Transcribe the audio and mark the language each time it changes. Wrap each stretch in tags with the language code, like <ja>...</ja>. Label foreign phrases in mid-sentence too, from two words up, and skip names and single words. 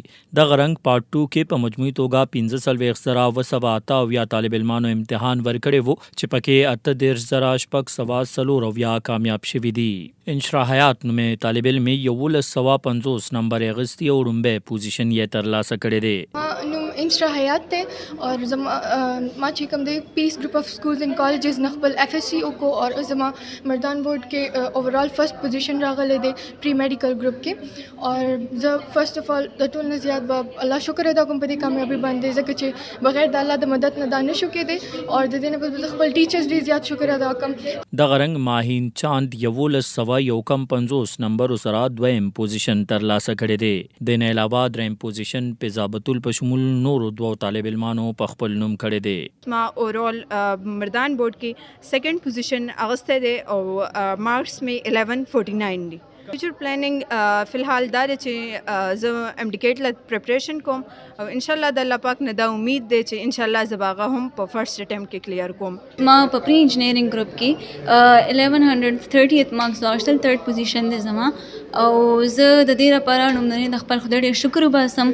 <ps>دغه رنګ پارت 2 کې په مجموعي توګه 45,278 طالب علمانو امتحان ورکړی وو چې پکې 38,644 کامیاب شوي دي. انشرا حیات نومې طالب علم 1150 نمبر اغستی او ړومبی پوزیشن یې ترلاسه کړی دی. نوم انشرا حیات ته اور ما چې کوم دی پیس گروپ اف سکولز اینڈ کالجز نه خپل اف ایس سی او کو اور زما مردان بورډ کې</ps> <en>overall first position</en> <ps>راغلی دی</ps> <en>pre-medical group</en> <ps>کې. اور زه</ps> <en>first of all</en> <ps>د ټول نه زیات به الله شکر ادا کوم په دې کامیابی باندې ځکه چې بغیر د الله د مدد نه دا نه شو کېدی اور د دې نه بل خپل ټیچرز ډېر زیات شکر ادا کوم. دغه رنګ ماهین چاند 1150 نمبر سره دویم پوزیشن ترلاسه کړی دی. د نه علاوه دریم پوزیشن په ضابطول په شمول نورو دوه طالب علمانو په خپل نوم کړی دی. ما اورال مردان بورڈ کی</ps> <en>second position</en> <ps>اغسطے دے اور مارکس میں 1149 دی.</ps> <en>future planning</en> <ps>فی الحال دا دی چې زه ایم ډی کیټ له پریپریشن کوم او انشاءالله د الله پاک نه دا امید دی چې انشاءالله زه به هغه هم په</ps> <en>first attempt</en> <ps>کې کلیر کوم. ما په</ps> <en>pre-engineering group</en> <ps>کې 1130 مارکس واخیستل،</ps> <en>third position</en> <ps>دی زما او زه د دې لپاره لومړنی د خپل خدای ډېر شکر وباسم.</ps>